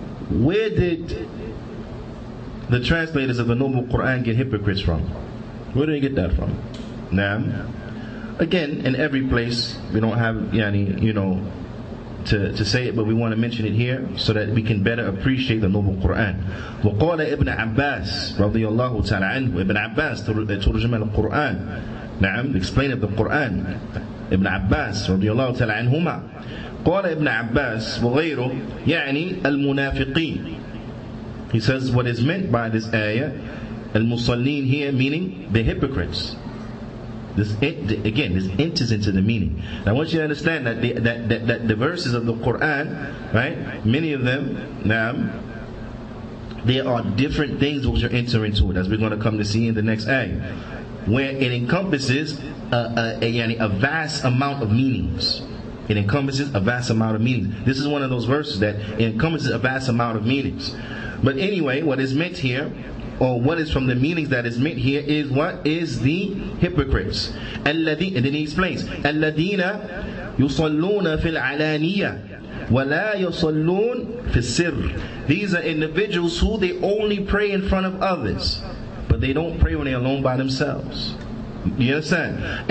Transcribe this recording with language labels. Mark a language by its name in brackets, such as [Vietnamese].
[English] Where did the translators of the Noble Qur'an get hypocrites from? Where do they get that from? Naam. Again, in every place, we don't have to say it, but we want to mention it here so that we can better appreciate the Noble Qur'an. [Arabic] وقال ابن عباس رضي الله تعالى عنه, Ibn Abbas ترجم القرآن, نعم, [English] explain of the Quran. [Arabic] Ibn Abbas رضي الله تعالى عنهما, قال ابن عباس وغيره يعني المنافقين. [English] He says what is meant by this ayah, al-musallin here, meaning the hypocrites. This enters into the meaning. Now I want you to understand that the verses of the Quran, right, many of them, there are different things which are entering into it, as we're going to come to see in the next ayah, where it encompasses a vast amount of meanings. It encompasses a vast amount of meanings. This is one of those verses that encompasses a vast amount of meanings. But anyway, what is meant here, or what is from the meanings that is meant here, is what is the hypocrites. And then he explains, [Arabic] الَّذِينَ يُصَلُّونَ فِي الْعَلَانِيَةِ وَلَا يُصَلُّونَ فِي السِّرِّ. [English] These are individuals who they only pray in front of others, but they don't pray when they're alone by themselves. You understand?